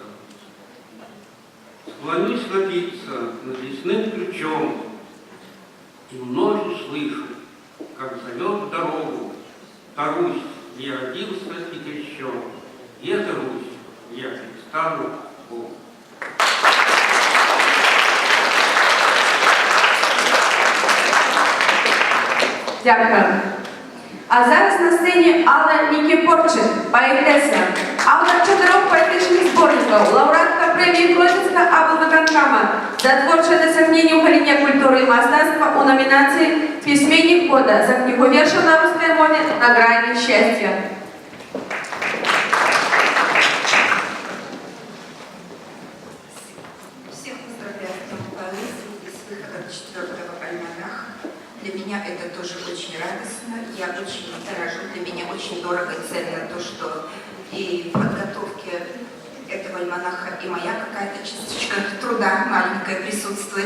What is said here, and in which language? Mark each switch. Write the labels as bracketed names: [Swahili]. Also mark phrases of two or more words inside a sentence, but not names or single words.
[Russian] Склонюсь напиться над лесным ключом, и вновь услышу, как зовет в дорогу та Русь, где я родился и крещен. И это Русь, я предстану Богу. [Ukrainian] Дякую. А зараз на сцені Алла Нікіпорчик, поетеса, автор 4 поетичних зборників, лауреатка премії Клодзінська облвиконкама за творче досягнення у галині культури і мистецтва у номінації «Письменник года» за книгу віршів на русской мові «На грані счастья». [Russian] Всех поздравляю с Днем поэзии и с выходом 4-го альманаха. Для меня это тоже очень радостно, я очень дорожу, для меня очень дорого и ценно то, что и в подготовке этого альманаха и моя какая-то частичка труда маленькая присутствует.